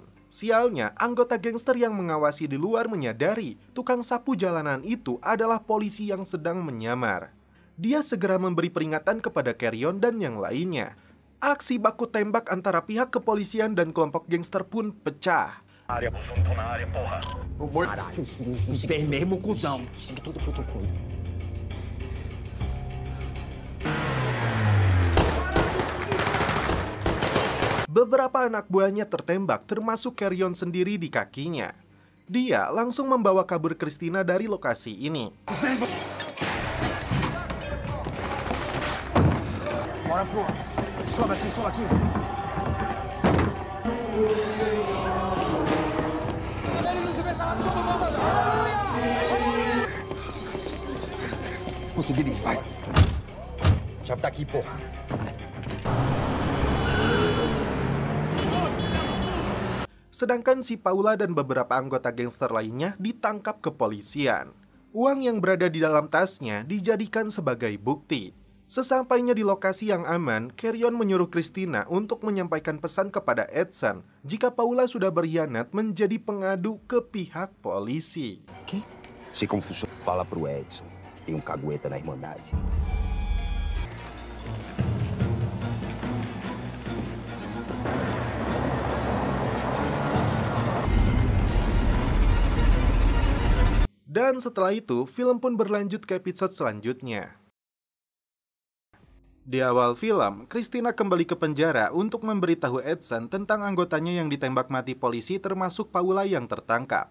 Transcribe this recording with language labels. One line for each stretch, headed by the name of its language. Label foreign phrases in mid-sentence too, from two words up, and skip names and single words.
Indonesian: Sialnya, anggota gangster yang mengawasi di luar menyadari tukang sapu jalanan itu adalah polisi yang sedang menyamar. Dia segera memberi peringatan kepada Carrion dan yang lainnya. Aksi baku tembak antara pihak kepolisian dan kelompok gangster pun pecah.
Portuguese: Os mesmo, cuzão. Segue tudo protocolo.
Indonesian: Beberapa anak buahnya tertembak, termasuk Carrion sendiri di kakinya. Dia langsung membawa kabur Christina dari lokasi ini.
Portuguese: Bora, pô. Sobe aqui, sobe aqui. Ele não tiver calado, todo mundo. Aleluia! Você dirige, vai. Chave tá aqui, porra.
Indonesian: Sedangkan si Paula dan beberapa anggota gangster lainnya ditangkap kepolisian. Uang yang berada di dalam tasnya dijadikan sebagai bukti. Sesampainya di lokasi yang aman, Carrion menyuruh Christina untuk menyampaikan pesan kepada Edson jika Paula sudah berkhianat menjadi pengadu ke pihak polisi.
Portuguese: Se confusão, fala pro Edson que tem cagueta na Irmandade.
Indonesian: Dan setelah itu, film pun berlanjut ke episode selanjutnya. Di awal film, Christina kembali ke penjara untuk memberitahu Edson tentang anggotanya yang ditembak mati polisi termasuk Paula yang tertangkap.